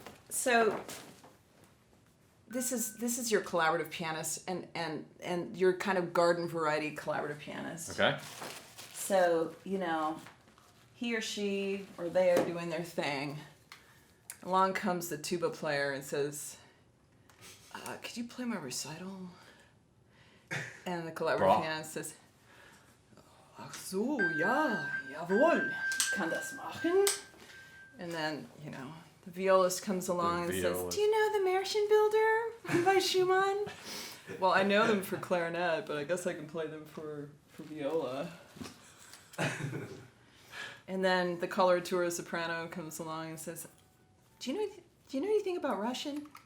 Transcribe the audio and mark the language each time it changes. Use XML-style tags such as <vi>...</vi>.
<en>So, this is your collaborative pianist and your kind of garden variety collaborative pianist. Okay. So, he or she or they are doing their thing. Along comes the tuba player and says, could you play my recital? And the collaborative Bra. pianist says,</en> <de>ach so, ja, jawohl, ich kann das machen.</de> <en>And then, the violist comes along and says, violist. do you know The Märchen Builder by Schumann? Well, I know them for clarinet, but I guess I can play them for viola. And then the coloratura soprano comes along and says, do you know anything about Russian?</en>